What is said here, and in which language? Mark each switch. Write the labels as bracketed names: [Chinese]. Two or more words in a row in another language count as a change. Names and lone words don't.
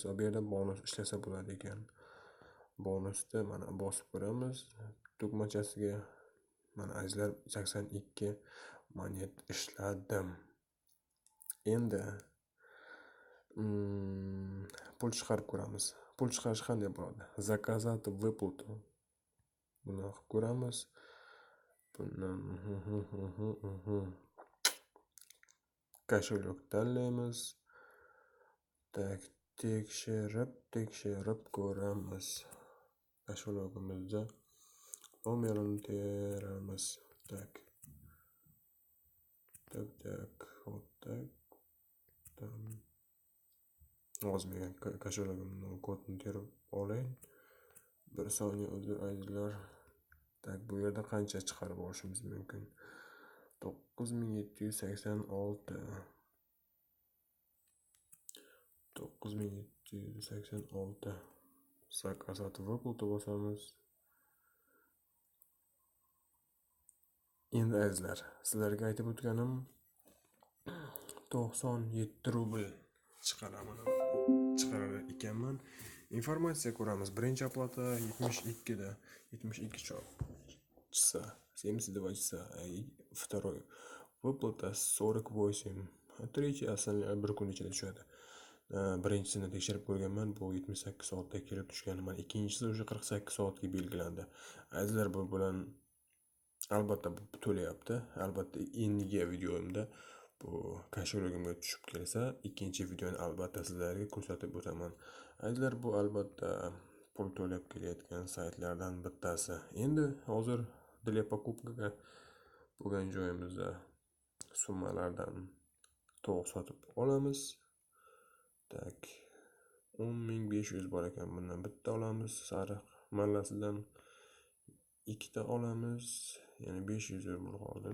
[Uzbek] Bu yerda bonus ishlasa bo'ladi ekan. Bonusda mana bosib ko'ramiz tugmachasiga. Mana azizlar 82 monet ishladim. Endi pul chiqarib ko'ramiz. Pul chiqarish qanday bo'ladi? [Russian] Заказать выплату. [Uzbek] Buni qilib ko'ramiz. Bundan kошелек tanlaymiz. Tak, tekshirib ko'ramiz. Kошелегimizda nomerini teramiz. Tak. [Russian] Вот так. [Uzbek] Hozir men kошелегimning kodini terib olayin. Bir soniya uzr azizlar. Tak, bu yerda qancha chiqarib olishimiz mumkin? 9786. 9786. [Russian] Заказать выплату bosamiz. [Uzbek] Endi azizlar, sizlarga aytib o'tganim 97 rubl chiqarar ekanman. Informatsiya ko'ramiz. Birinchi oplata 72 da, [Russian] 72 часа, 72 часа. Второй выплата 48. [Uzbek] Tretий aslida bir kun ichida tushadi. Birinchisini tekshirib ko'rganman, bu 78 soatda kelib tushgan. Mana ikkinchisi o'sha 48 soatga belgilandi. Azizlar, bu bilan albatta bu to'layapti. Albatta endigi videomda bu kошелегimga tushib kelsa, ikkinchi videoni albatta sizlarga ko'rsatib o'taman. Azizlar, bu albatta pul to'lab kelayotgan saytlardan bittasi. Endi hozir [Russian] для покупкаga [Uzbek] bo'lgan joyimizda summalardan tovuq sotib olamiz. Tak, 10500 bor ekan. Bundan bitta olamiz. Sariq mallasidan 2 ta olamiz. Ya'ni 500 rubl qoldi.